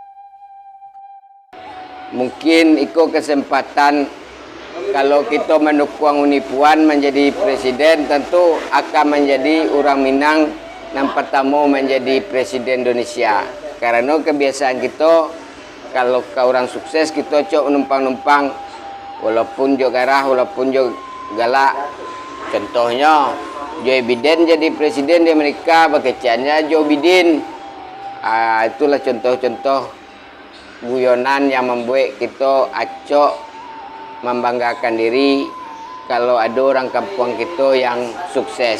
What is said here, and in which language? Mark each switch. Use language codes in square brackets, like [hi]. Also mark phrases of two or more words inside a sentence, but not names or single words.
[id] Mungkin itu kesempatan kalau kita mendukung Uni Puan menjadi presiden, tentu akan menjadi orang Minang yang pertama menjadi presiden Indonesia. Karena kebiasaan kita kalau ke orang sukses kita cok numpang-numpang walaupun [min] jo garah, [id] walaupun [min] jo galak. [id] Contohnya Joe Biden jadi presiden di Amerika, bakeciannya Joe Biden. Itulah contoh-contoh guyonan yang membuat kita acok membanggakan diri kalau ada orang kampung kita yang sukses.